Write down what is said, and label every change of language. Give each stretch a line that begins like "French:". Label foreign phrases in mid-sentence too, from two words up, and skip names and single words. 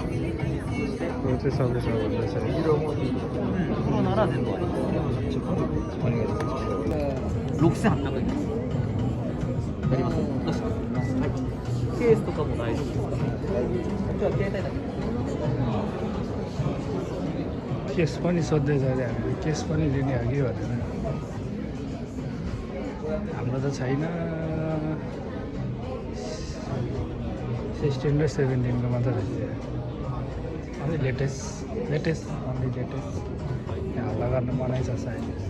Japanese: プロなら全部あります。6800円です。やります。どうします？はい。ケースとかも大丈夫です。じゃあ携帯だけ。
Nepali: केस पनि सोध्दैछ अरे हामीले। केस पनि लिने हो कि भनेर। हाम्रो त छैन। 16 र 17 को मात्र रहेछ। अलि लेटेस्ट अलि लेटेस्ट यहाँ हल्ला गर्न बनाइछ सायद।